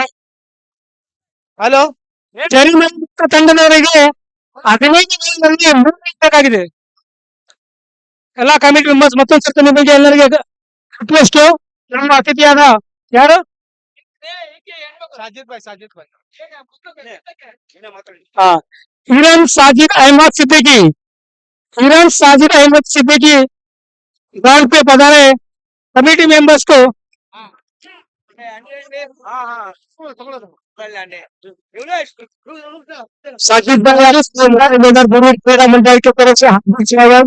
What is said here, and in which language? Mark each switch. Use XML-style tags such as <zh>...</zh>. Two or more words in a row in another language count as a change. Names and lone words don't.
<kn>ಹಲೋ, ಜರಿಮರಿ ತಂಡದವರಿಗೆ 15 ಬಾಲ್ನಲ್ಲಿ 3 ರನ್ ಬೇಕಾಗಿದೆ. ಎಲ್ಲಾ</kn> <en>committee members</en> <kn>ಮತ್ತೊಂದ್ಸರ್ತಿ ನಿಮಗೆ ಎಲ್ಲರಿಗೆ ರಿಕ್ವೆಸ್ಟ್. ನಮ್ಮ ಅತಿಥಿಯಾದ ಯಾರು ಇರಾನ್ ಸಾಜಿದ್ ಅಹಮದ್</kn> <hi>सिद्दीकी ग्राउंड पे पधारे.</hi> <en>committee members</en> <hi>को साजिद भाई क्रीड़ा मंडल की तरफ से हार्दिक स्वागत.</hi>